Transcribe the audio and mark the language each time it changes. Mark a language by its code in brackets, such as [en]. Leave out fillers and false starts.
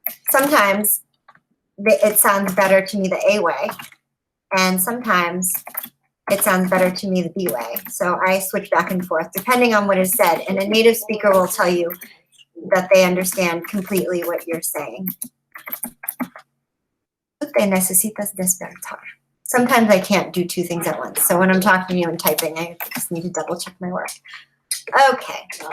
[en] Sometimes it sounds better to me the A way, and sometimes it sounds better to me the B way. So I switch back and forth, depending on what is said, and a native speaker will tell you that they understand completely what you're saying. [es] Te necesitas despertar. [en] Sometimes I can't do two things at once. So when I'm talking to you and typing, I just need to double check my work. Okay.